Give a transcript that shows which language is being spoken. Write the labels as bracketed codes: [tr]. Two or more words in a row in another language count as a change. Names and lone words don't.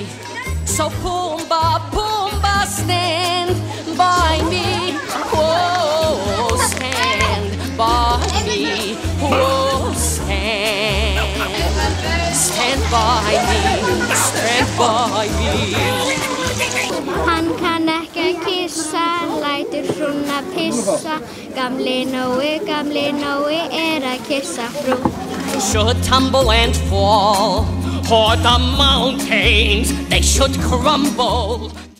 [en] So Pumbaa, Pumbaa, stand by me. Oh, stand by me. Oh, stand by me. Stand by me. [is] Hann kann ekki að kissa, lætur frúna pissa. Gamli Nói að kissa frú. [en] Should tumble and fall, or the mountains, they should crumble.